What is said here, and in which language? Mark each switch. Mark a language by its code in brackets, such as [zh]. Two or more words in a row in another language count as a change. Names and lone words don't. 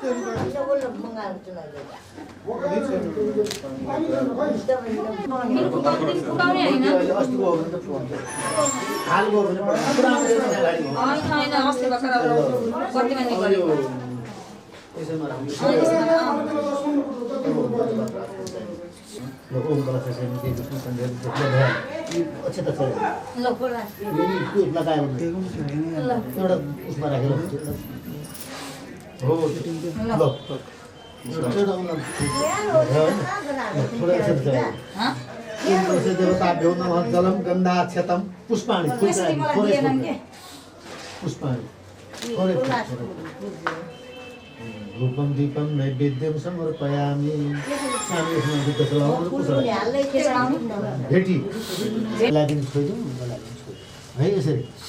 [ne] अच्छा त छ लगायो एउटा उसमा राखेर हो ल [sa] देवताभ्यो नमः जलम गन्धाक्षतम पुष्पाणि पुष्पाणि रूपम दीपम नैवेद्यम समर्पयामि [ne] भेटी लागि छोइदिउँ है यसरी